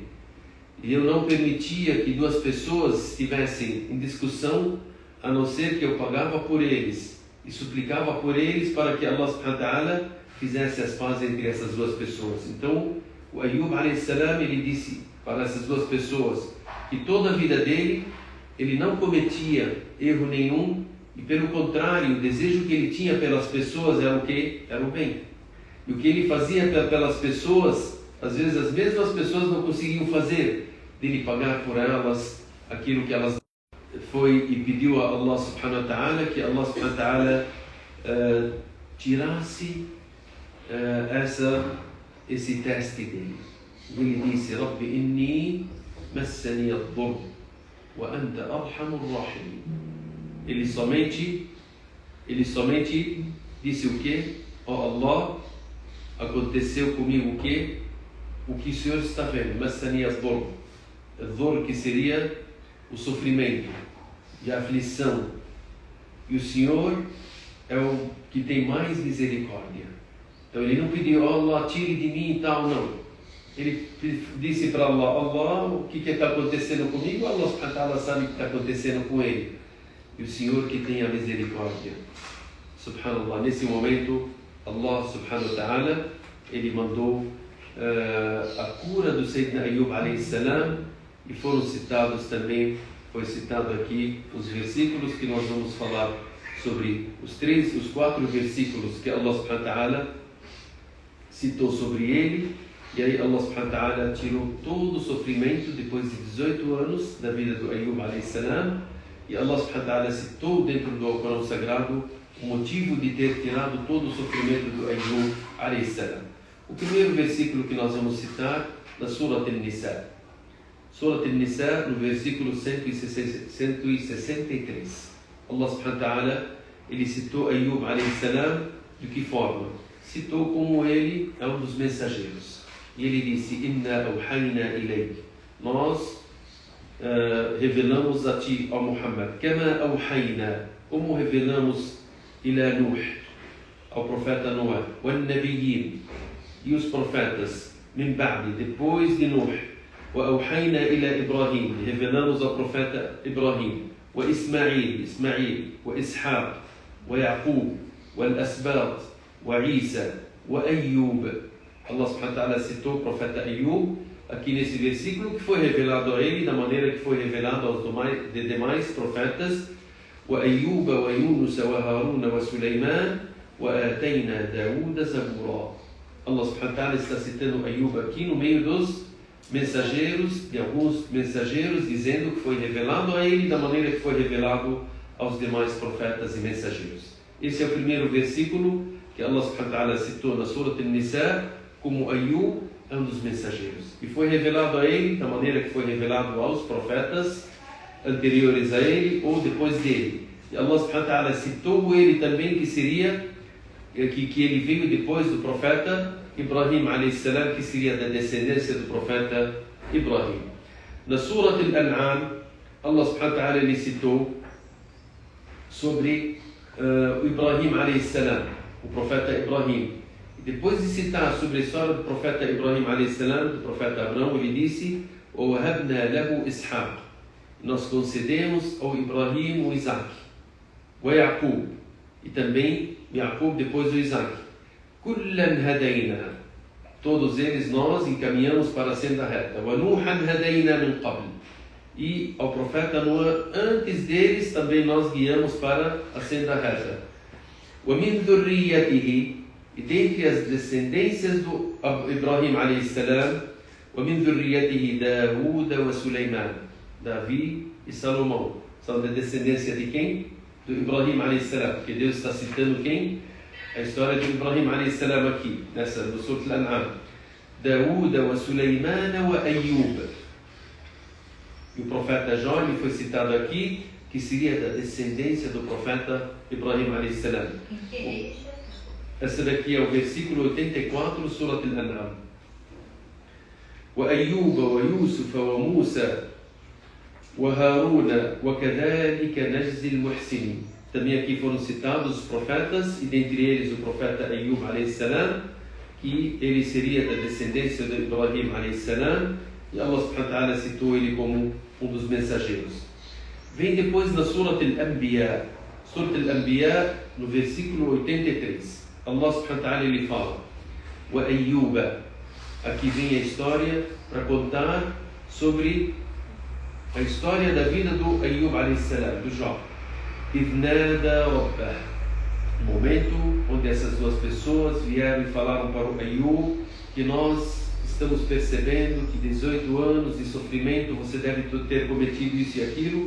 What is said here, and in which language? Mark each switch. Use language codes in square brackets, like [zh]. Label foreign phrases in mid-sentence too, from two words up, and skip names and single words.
[pt] E eu não permitia que duas pessoas estivessem em discussão, a não ser que eu pagava por eles e suplicava por eles para que [ar] الله سبحانه وتعالى [pt] fizesse as pazes entre essas duas pessoas. Então, o Ayyub [ar] عليه السلام, [pt] ele disse para essas duas pessoas que toda a vida dele, ele não cometia erro nenhum e, pelo contrário, o desejo que ele tinha pelas pessoas era o quê? Era o bem. E o que ele fazia pelas pessoas, às vezes as mesmas pessoas não conseguiam fazer, dele pagar por elas aquilo que elas foi e pediu a [ar] الله سبحانه وتعالى, [pt] que [ar] الله سبحانه وتعالى [pt] tirasse esse teste dele. E ele disse, [ar] رب إني مسني الضر وأنت أرحم الرحيم. [pt] Ele somente disse o quê? Ó Allah, aconteceu comigo o quê? O que o Senhor está vendo? [ar] مسني الضر. الضر, [pt] que seria o sofrimento e a aflição. E o Senhor é o que tem mais misericórdia. Então ele não pediu, Allah, tire de mim e tal, não. Ele disse para Allah, Allah, o que está acontecendo comigo? [ar] الله سبحانه وتعالى [pt] sabe o que está acontecendo com ele. E o Senhor que tem a misericórdia. Subhanallah, nesse momento, [ar] الله سبحانه وتعالى, [pt] ele mandou a cura do Sayyidina Ayyub [ar] عليه السلام, [pt] e foram citados também, foi citado aqui os versículos que nós vamos falar sobre os 4 versículos que [ar] الله سبحانه وتعالى [pt] citou sobre ele, E aí [ar] الله سبحانه وتعالى [pt] tirou todo o sofrimento depois de 18 anos da vida do Ayub [ar] عليه السلام. [pt] E [ar] الله سبحانه وتعالى [pt] citou dentro do Alcorão Sagrado o motivo de ter tirado todo o sofrimento do Ayub [ar] عليه السلام. [pt] O primeiro versículo que nós vamos citar na Surat An-Nisa. Surat An-Nisa, no versículo 163. [ar] الله سبحانه وتعالى, [pt] ele citou Ayub [ar] عليه السلام [pt] de que forma? Citou como ele é um dos mensageiros. E ele disse: [ar] إنا أوحينا إليك. [pt] Nós revelamos a ti, ó Muhammad. [ar] كما أوحينا. [pt] Como revelamos ila Nuh, ao profeta Noé. [ar] والنبيين. [pt] E os profetas. [ar] من بعد, [pt] depois de Nuh. [ar] وأوحينا إلى إبراهيم. [pt] Revelamos ao profeta Ibrahim. [ar] وإسماعيل. وإسحاق. ويعقوب. والأسباط. وعيسى. وأيوب. الله سبحانه وتعالى [pt] citou o profeta Ayub aqui nesse versículo, que foi revelado a ele da maneira que foi revelado aos demais profetas. [ar] وأيوب ويونس وهارون وسليمان وآتينا داوود زبورا. الله سبحانه وتعالى [pt] está citando Ayub aqui no meio dos mensageiros, de alguns mensageiros, dizendo que foi revelado a ele da maneira que foi revelado aos demais profetas e mensageiros. Esse é o primeiro versículo que [ar] الله سبحانه وتعالى [pt] citou na Surat An-Nisa, como Ayub é um dos mensageiros. E foi revelado a ele da maneira que foi revelado aos profetas anteriores a ele ou depois dele. E [ar] الله سبحانه وتعالى [pt] citou ele também que seria, que ele veio depois do profeta Ibrahim [ar] عليه السلام, [pt] que seria da descendência do profeta Ibrahim. Na Surat Al-An'am, [ar] الله سبحانه وتعالى [pt] ele citou sobre o Ibrahim [ar] عليه السلام, [pt] o profeta Ibrahim. Depois de citar sobre a história do profeta Ibrahim [ar] عليه السلام, [pt] do profeta Abraão, ele disse: [ar] وَوَهَبْنَا لَهُ إِسْحَاقَ. [pt] Nós concedemos ao Ibrahim o Isaac. [ar] وَيَعْقُوب. [pt] E também Yaqub depois do Isaac. [ar] كُلًّا هَدَيْنَا. [pt] Todos eles nós encaminhamos para a senda reta. [ar] وَنُوحًا هَدَيْنَا مِنْ قَبْلِ. [pt] E ao profeta Noé, antes deles, também nós guiamos para a senda reta. [ar] وَمِنْ ذُرِّيَّتِهِ. [pt] E dentre as descendências do Ibrahim [ar] عليه السلام, وَمِنْ ذُرِّيَّتِهِ دَاوُودَ وَسُلَيْمَانَ. [pt] Davi e Salomão são da descendência de quem? Do Ibrahim [ar] عليه السلام. [pt] Porque Deus está citando quem? A história de Ibrahim [ar] عليه السلام [pt] aqui, nessa, no Surat Al-An'am. [ar] داوود وسليمان وأيوب. [pt] E o profeta Jó foi citado aqui, que seria da descendência do profeta Ibrahim [ar] عليه السلام. [pt] Esse daqui é o versículo 84 do Surat Al-An'am. [ar] وأيوب ويوسف وموسى وهارون وكذلك نجزي المحسنين. [pt] Também aqui foram citados os profetas, e dentre eles o profeta Ayub [ar] عليه السلام, [pt] que ele seria da descendência de Ibrahim [ar] عليه السلام, [pt] e [ar] الله سبحانه وتعالى [pt] citou ele como um dos mensageiros. Vem depois na Surat Al-Anbiya. Surat Al-Anbiya, no versículo 83. [ar] الله سبحانه وتعالى [pt] ele fala: [ar] وأيوب. [pt] Aqui vem a história para contar sobre a história da vida do Ayub [ar] عليه السلام, [pt] do Jó. [ar] إذ نادى ربه. [pt] O momento onde essas duas pessoas vieram e falaram para o Ayub que nós estamos percebendo que 18 anos de sofrimento você deve ter cometido isso e aquilo.